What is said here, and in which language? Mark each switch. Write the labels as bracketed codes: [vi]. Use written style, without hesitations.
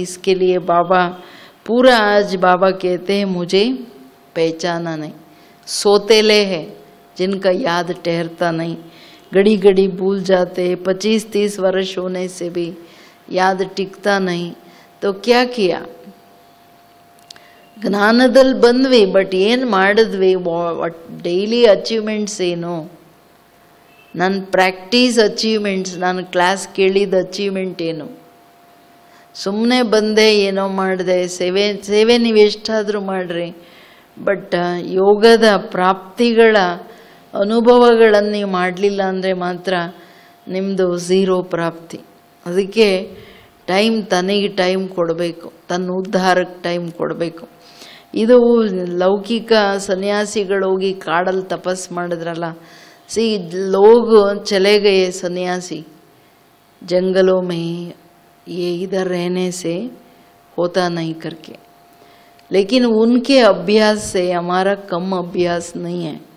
[hi] इसके लिए बाबा पूरा आज बाबा कहते हैं मुझे पहचाना नहीं। सोतेले हैं जिनका याद ठहरता नहीं, घड़ी घड़ी भूल जाते, 25-30 वर्ष होने से भी याद टिकता नहीं, तो क्या किया। [kn] ಜ್ಞಾನದಲ್ಲಿ ಬಂದ್ವಿ, ಬಟ್ ಏನು ಮಾಡಿದ್ವಿ, ಡೈಲಿ ಅಚೀವ್ಮೆಂಟ್ಸ್ ಏನು, ನನ್ನ ಪ್ರಾಕ್ಟೀಸ್ ಅಚೀವ್ಮೆಂಟ್ಸ್, ನಾನು ಕ್ಲಾಸ್ ಕೇಳಿದ ಅಚೀವ್ಮೆಂಟ್ ಏನು, ಸುಮ್ಮನೆ ಬಂದೆ ಏನೋ ಮಾಡಿದೆ, ಸೇವೆ ನೀವು ಎಷ್ಟಾದರೂ ಮಾಡಿರಿ, ಬಟ್ ಯೋಗದ ಪ್ರಾಪ್ತಿಗಳ ಅನುಭವಗಳನ್ನು ನೀವು ಮಾಡಲಿಲ್ಲ ಅಂದರೆ ಮಾತ್ರ ನಿಮ್ಮದು ಝೀರೋ ಪ್ರಾಪ್ತಿ. ಅದಕ್ಕೆ ತನಗೆ ಟೈಮ್ ಕೊಡಬೇಕು, ತನ್ನ ಉದ್ಧಾರಕ್ಕೆ ಟೈಮ್ ಕೊಡಬೇಕು. ಇದು ಲೌಕಿಕ ಸನ್ಯಾಸಿಗಳು ಹೋಗಿ ಕಾಡಲ್ಲಿ ತಪಸ್ ಮಾಡಿದ್ರಲ್ಲ, [hi] लोग चले गए सन्यासी जंगलों में, ये इधर रहने से होता नहीं करके, लेकिन उनके अभ्यास से हमारा कम अभ्यास नहीं है।